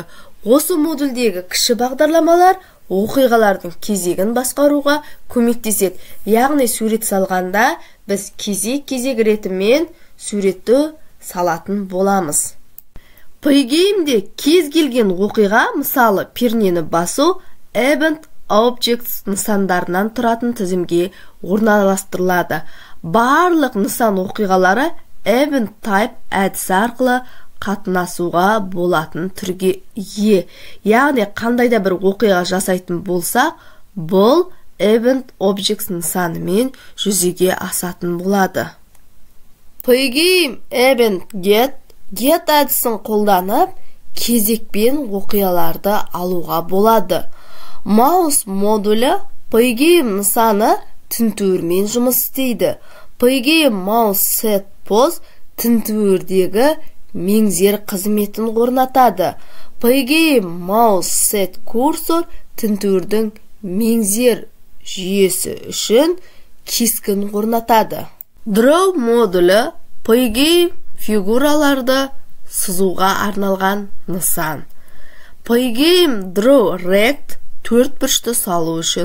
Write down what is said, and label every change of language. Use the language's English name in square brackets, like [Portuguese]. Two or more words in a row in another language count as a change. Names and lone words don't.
[Kazakh] Осы модульдегі кіші бағдарламалар оқиғалардың кезегін басқаруға көмектеседі. Яғни сурет салғанда біз кезек ретімен суретті салатын боламыз. Pygame'де кез келген оқиға, мысалы пернені басу, [English] event objects [Kazakh] нысандарынан тұратын тізімге орналастырылады. Барлық нысан оқиғалары [English] event type [Kazakh] әдісі арқылы қатынасуға болатын түрге ие. Яғни қандайда бір оқиға жасайтын болсақ, бұл [English] event objects [Kazakh] нысанымен жүзеге асатын болады. [English] Pygame event get [Kazakh] әдісін қолданып, кезекпен оқиғаларды алуға болады. Mouse модулі Pygame нысаны тінтуірмен жұмыс істейді. [English] Pygame mouse set pose [Kazakh] тінтуірдегі меңзер қызметін орнатады. [English] Pygame mouse set cursor [Kazakh] тінтуірдің меңзер жүйесі үшін кескін орнатады. Draw модулі Pygame фигураларды сызуға арналған нысан. [English] Pygame Draw Rect [Kazakh] төрт бұрышты салу үшін.